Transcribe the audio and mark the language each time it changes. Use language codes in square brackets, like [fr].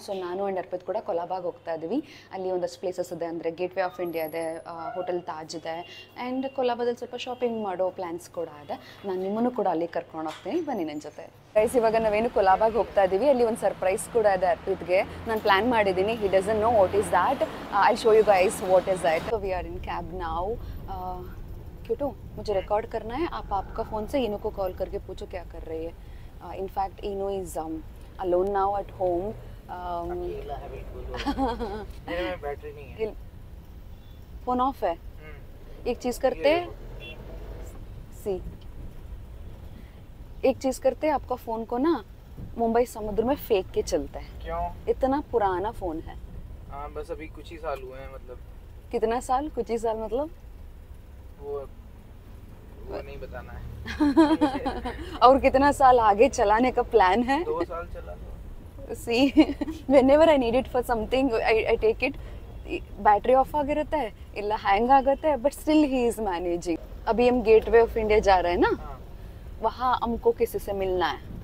[kn] So ನಾನು and ARPIT ಕೂಡ ಕೊಲಾಬಾಗೆ ಹೋಗ್ತಾ ಇದ್ದೀವಿ. ಅಲ್ಲಿ ಒಂದಷ್ಟು ಪ್ಲೇಸಸ್ ಇದೆ, ಅಂದರೆ ಗೇಟ್ ವೇ ಆಫ್ ಇಂಡಿಯಾ ಇದೆ, ಹೋಟೆಲ್ ತಾಜ್ ಇದೆ, ಆ್ಯಂಡ್ ಕೊಲಾಬಾದಲ್ಲಿ ಸ್ವಲ್ಪ ಶಾಪಿಂಗ್ ಮಾಡೋ ಪ್ಲ್ಯಾನ್ಸ್ ಕೂಡ ಇದೆ. ನಾನು ನಿಮ್ಮನ್ನು ಕೂಡ ಅಲ್ಲಿ ಕರ್ಕೊಂಡು ಹೋಗ್ತೀನಿ, ಬನ್ನಿ ನನ್ನ ಜೊತೆ. ಗೈಸ್ ಇವಾಗ ನಾವೇನು ಕೊಲಾಬಾಗೆ ಹೋಗ್ತಾ ಇದ್ದೀವಿ. ಅಲ್ಲಿ ಒಂದು ಸರ್ಪ್ರೈಸ್ ಕೂಡ ಇದೆ ಅರ್ಪಿತ್ಗೆ. ನಾನು ಪ್ಲ್ಯಾನ್ ಮಾಡಿದ್ದೀನಿ. [en] He doesn't know what is that. I show you guys what is that. So we are in cab now. [hi] क्यों मुझे रिकॉर्ड करना है. आप आपका फ़ोन से इनू को कॉल करके पूछो क्या कर रही है. [en] In fact Inu is alone now at home. [hi] मेरे में बैटरी नहीं है. फ़ोन ऑफ है. एक चीज़ करते सी एक चीज़ करते, आपका फ़ोन को ना मुंबई समुद्र में फेंक के चलते हैं. क्यों? इतना पुराना फ़ोन है. हाँ बस अभी कुछ ही साल हुए हैं. मतलब कितना साल? कुछ ही साल मतलब वो नहीं बताना है. और कितना साल आगे चलाने का प्लान है? 2 साल चला लो. [en] See, whenever I need it for something, I take it. Battery off [kn] ಆಗಿರುತ್ತೆ, ಇಲ್ಲ ಹ್ಯಾಂಗ್ ಆಗುತ್ತೆ, [en] But still he is managing. [hi] अभी हम गेटवे ऑफ इंडिया जा रहे हैं ना. हाँ. वहाँ हमको किसी से मिलना है.